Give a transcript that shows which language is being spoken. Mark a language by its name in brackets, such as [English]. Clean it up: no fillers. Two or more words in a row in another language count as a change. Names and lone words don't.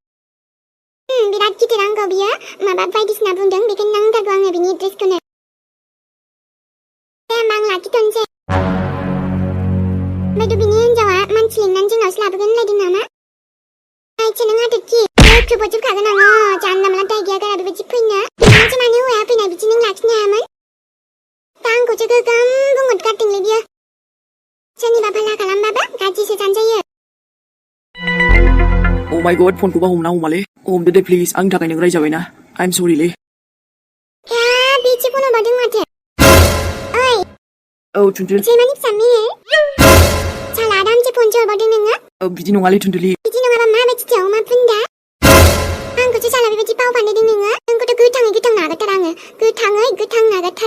[Bodo] बिराद गिदिर आंखौ बियो माबा बायदिसिना बुंदों बेखायनो नांथारगौ आंनो बिनि एड्रेसखौनो दे होमबा आं लाखिथ'नोसै ओमफ्रायथ' बिनि हिनजावा मानसि लिंनानै जोंनावसो लाबोगोन होनलायदों नामा नायसै नों हाथरखि थुबोजोबखागोन आङो जानला मोनला दाय गैया गारा बेबायदि फैनो नोंसो मानो हौवाया फैनाय बिदि नों लाखिनो हायामोन दा आंखौसो गोगोम बुंहरगारदोंलै बियो सोरनिबा भला खालामबाबो गाज्रिसो सानजायो [English] Oh my god [Bodo] फनखौबा हमना हमालै हमदो दे प्लिज आंनि थाखाय नों रायजाबायना [English] I'm sorry [Bodo] लै बेसो फन हरबावदों माथो ओइ औ थुनथुलि सैमानि फिसा मेहेर साला आरामसे फनसो हरबावदों नोङो बिदि नङालै थुनथुलि बिदि नङाबा माबायदिथो अमा फुन्दा आंखौसो साला बेबायदि पाव फान्दायदों नोङो नोंखौथ' गोथां नागारथारा आङो गोथां नागारथारा